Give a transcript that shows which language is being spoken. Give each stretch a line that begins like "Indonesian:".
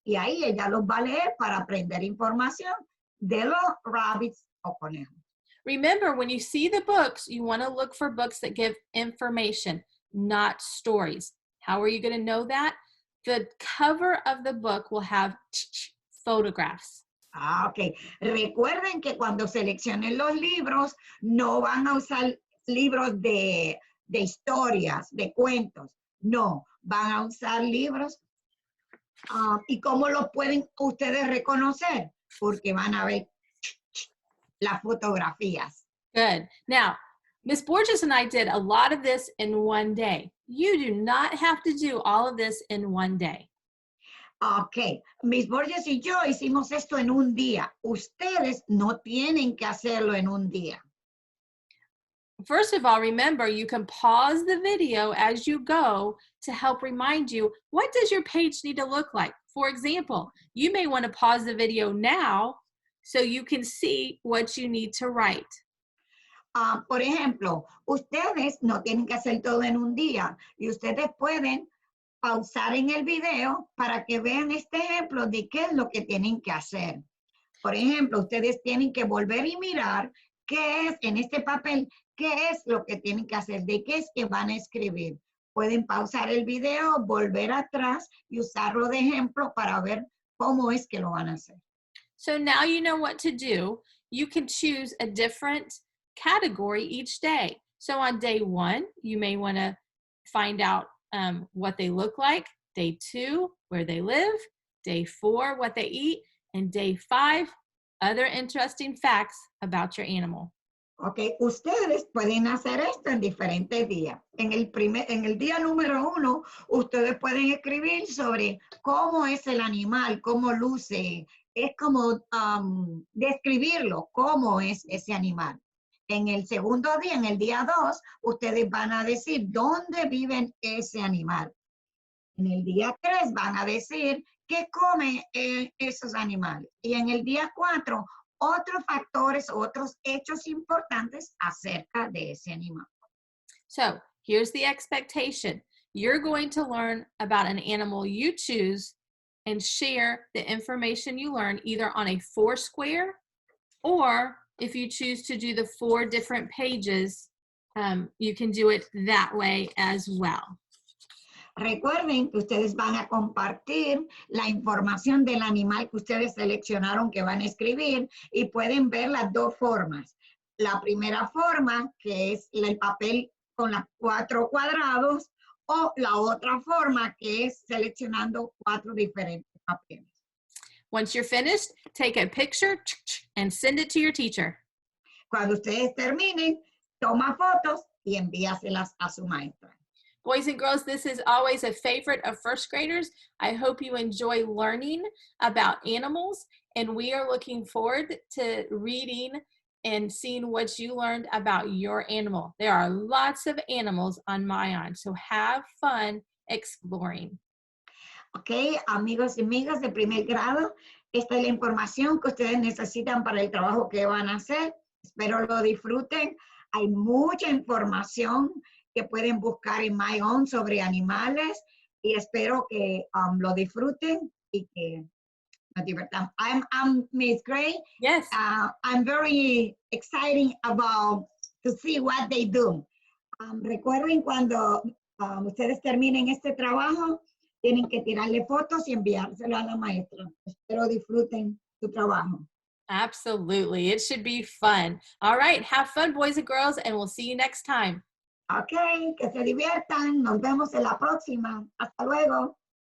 Spanish: Y ahí ella los va a leer para aprender información de los rabbits o conejos.
English: Remember, when you see the books, you want to look for books that give information, not stories. How are you going to know that? The cover of the book will have photographs. Ok.
Spanish: Recuerden que cuando seleccionen los libros, no van a usar libros de historias, de cuentos. No, van a usar libros. ¿Y cómo los pueden ustedes reconocer? Porque van a ver las fotografías.
English: Good. Now, Miss Borges and I did a lot of this in one day. You do not have to do all of this in one day.
Spanish: Ok, Miss Borges y yo hicimos esto en un día. Ustedes no tienen que hacerlo en un día.
English: First of all, remember, you can pause the video as you go to help remind you, what does your page need to look like? For example, you may want to pause the video now so you can see what you need to write.
Spanish: Por ejemplo, ustedes no tienen que hacer todo en un día y ustedes pueden pausar en el video para que vean este ejemplo de qué es lo que tienen que hacer. Por ejemplo, ustedes tienen que volver y mirar qué es en este papel, qué es lo que tienen que hacer, de qué es que van a escribir. Pueden pausar el video, volver atrás y usarlo de ejemplo para ver cómo es que lo van a hacer.
English: So now you know what to do. You can choose a different category each day. So on day 1, you may want to find out what they look like. Day 2, where they live. Day 4, what they eat. And day 5, other interesting facts about your animal.
Spanish: Ok, ustedes pueden hacer esto en diferentes días. En el día número 1, ustedes pueden escribir sobre cómo es el animal, cómo luce. Es como describirlo, cómo es ese animal. En el segundo día, en el día 2, ustedes van a decir dónde viven ese animal. En el día 3 van a decir qué comen esos animales. Y en el día 4, otros factores, otros hechos importantes acerca de ese animal.
English: So here's the expectation. You're going to learn about an animal you choose and share the information you learn either on a 4-square, or if you choose to do the 4 different pages, you can do it that way as well.
Spanish: Recuerden que ustedes van a compartir la información del animal que ustedes seleccionaron que van a escribir y pueden ver las 2 formas. La primera forma, que es el papel con los 4 cuadrados, o la otra forma, que es seleccionando 4 diferentes papeles.
English: Once you're finished, take a picture and send it to your teacher.
Spanish: Cuando ustedes terminen, toma fotos y envíaselas a su maestra.
English: Boys and girls, this is always a favorite of first graders. I hope you enjoy learning about animals, and we are looking forward to reading and seeing what you learned about your animal. There are lots of animals on Mayan, so have fun exploring.
Spanish: Ok, amigos y amigas de primer grado, esta es la información que ustedes necesitan para el trabajo que van a hacer. Espero lo disfruten. Hay mucha información que pueden buscar en My Own sobre animales y espero que lo disfruten y que nos divertamos.
English: I'm Miss Gray. Yes. I'm very excited about to see what they do.
Spanish: Recuerden cuando ustedes terminen este trabajo, tienen que tirarle fotos y enviárselo a la maestra. Espero disfruten su trabajo.
English: Absolutely. It should be fun. All right. Have fun, boys and girls, and we'll see you next time.
Spanish: Ok, que se diviertan. Nos vemos en la próxima. Hasta luego.